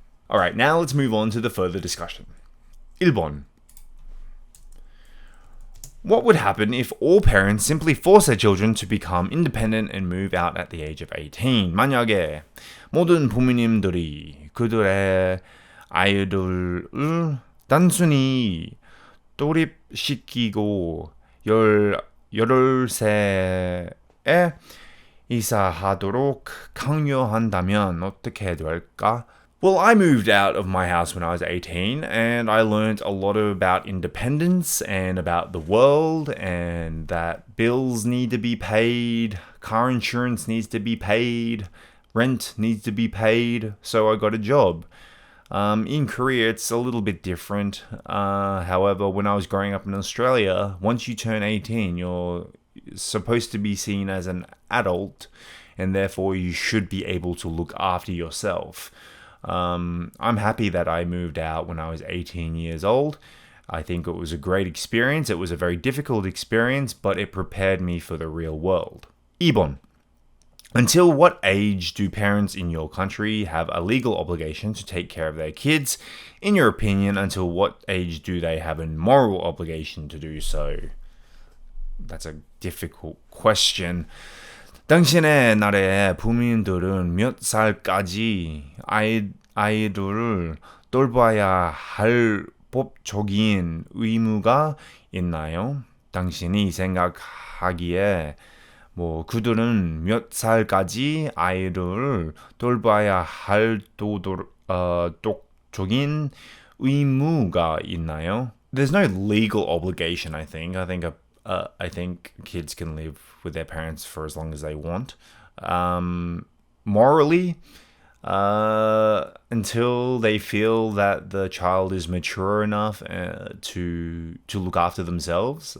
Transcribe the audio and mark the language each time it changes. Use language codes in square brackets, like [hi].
[en] Alright, now let's move on to the further discussion. [ko] 1번. [en] What would happen if all parents simply force their children to become independent and move out at the age of 18? [ko] 만약에 모든 부모님들이 그들의 아이들을 단순히 독립시키고 18세에 이사하도록 강요한다면 어떻게 될까? [en] Well, I moved out of my house when I was 18 and I learned a lot about independence and about the world and that bills need to be paid, car insurance needs to be paid, rent needs to be paid, so I got a job. In Korea, it's a little bit different. However, when I was growing up in Australia, once you turn 18, supposed to be seen as an adult, and therefore you should be able to look after yourself. I'm happy that I moved out when I was 18 years old. I think it was a great experience. It was a very difficult experience, but it prepared me for the real world. [ko] 2번. [en] Until what age do parents in your country have a legal obligation to take care of their kids? In your opinion, until what age do they have a moral obligation to do so? That's a difficult question. [ko] 당신의 나라의 부모님들은 몇 살까지 아이들을 돌봐야 할 법적인 의무가 있나요? 당신이 생각하기에 그들은 몇 살까지 아이들을 돌봐야 할 도덕적인 의무가 있나요? [en] There's no legal obligation, I think. I think kids can live with their parents for as long as they want. Morally, until they feel that the child is mature enough to look after themselves.